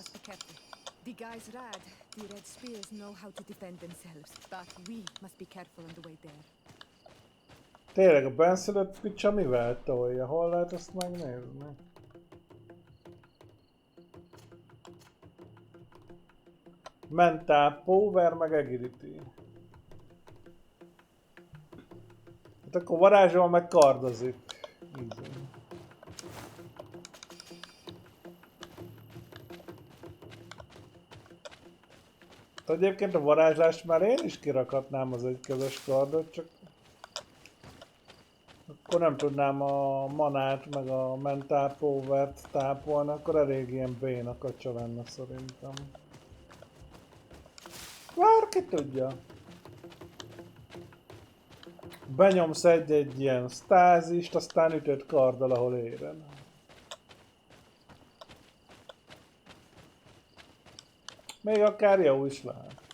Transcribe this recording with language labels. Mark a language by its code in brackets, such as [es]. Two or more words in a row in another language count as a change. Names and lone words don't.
[en] The guys rad. The red spears know how to defend themselves, but we must be careful on the way there. [hu] Tényleg a benszülött picsa mivel tolja? Hol lehet ezt megnézni? [en] Mental power meg agility. [hu] Hát akkor varázsol meg kardozik. Easy. Egyébként a varázslást már én is kirakhatnám az egykezes kardot, csak akkor nem tudnám a manát meg a [en] mental power-t [hu] tápolni, akkor elég ilyen béna kacsa lenne szerintem. Bárki tudja. Benyomsz egy ilyen stázist, aztán ütött karddal, ahol éred. Még akár jó is lehet.